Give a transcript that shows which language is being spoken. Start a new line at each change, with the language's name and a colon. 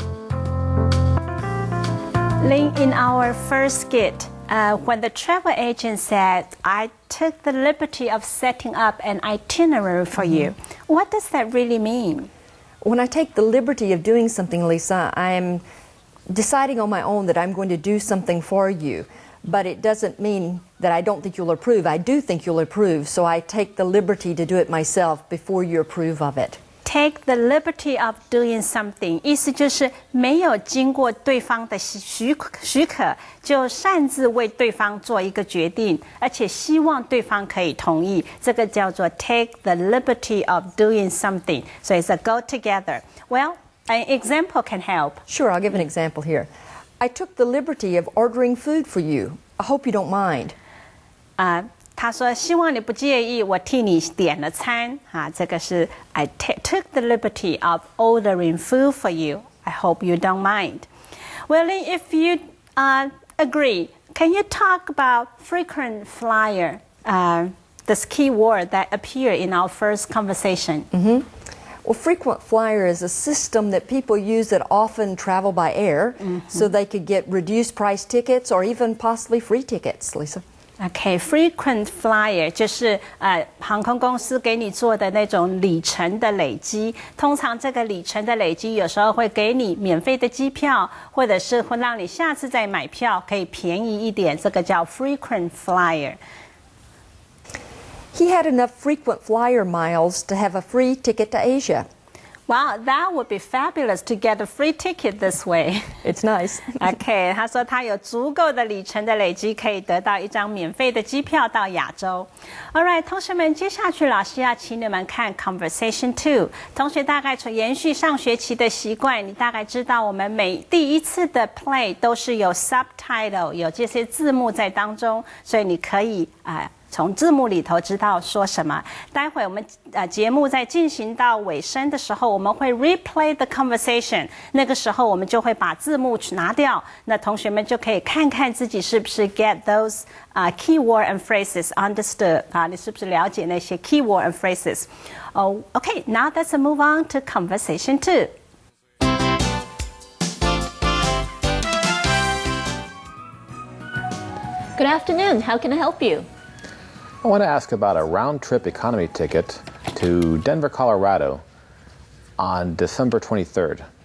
English: Lynn, in our first skit, when the travel agent said, I took the liberty of setting up an itinerary for you, what does that really mean? When I take the liberty of doing something, Lisa, I'm deciding on my own that I'm going to do something for you. But it doesn't mean that I don't think you'll approve. I do think you'll approve, so I take the liberty to do it myself before you approve of it. Take the liberty of doing something，
Chinese: 意思就是没有经过对方的许可，就擅自为对方做一个决定，而且希望对方可以同意，这个叫做
English: take the liberty of doing something. So it's a go together. Well, an example can help. Sure, I'll give an example here. I took the liberty of ordering food for you. I hope you don't mind.
Chinese: 他说希望你不介意我替你点了餐这个是
English: I took the liberty of ordering food for you. I hope you don't mind. Well, if you agree, can you talk about frequent flyer, this key word that appeared in our first conversation? Well, frequent flyer is a system that people use that often travel by air, so they could get reduced price tickets or even possibly free tickets, Lisa.
Chinese: Okay, frequent flyer 就是航空公司给你做的那种里程的累积。通常这个里程的累积有时候会给你免费的机票，或者是会让你下次再买票可以便宜一点，这个叫 frequent flyer.
English: He had enough frequent flyer miles to have a free ticket to Asia. Wow, that would be fabulous to get a free ticket this way. It's nice.
Chinese: OK， 他说他有足够的里程的累积，可以得到一张免费的机票到亚洲。
English: All right，
Chinese: 同学们，接下去老师要请你们看 Conversation 2。同学大概从延续上学期的习惯，你大概知道我们第一次的 play 都是有 subtitle， 有这些字幕在当中，所以你可以从字幕里头知道说什么。待会我们节目在进行到尾声的时候，我们会
English: replay the conversation，
Chinese: 那个时候我们就会把字幕拿掉，那同学们就可以看看自己是不是
English: get those keyword and phrases understood
Chinese: 你是不是了解那些
English: keyword and phrases。 Okay, now let's move on to conversation 2. Good afternoon. How can I help you? I want to ask about a round-trip economy ticket to Denver, Colorado on December 23rd.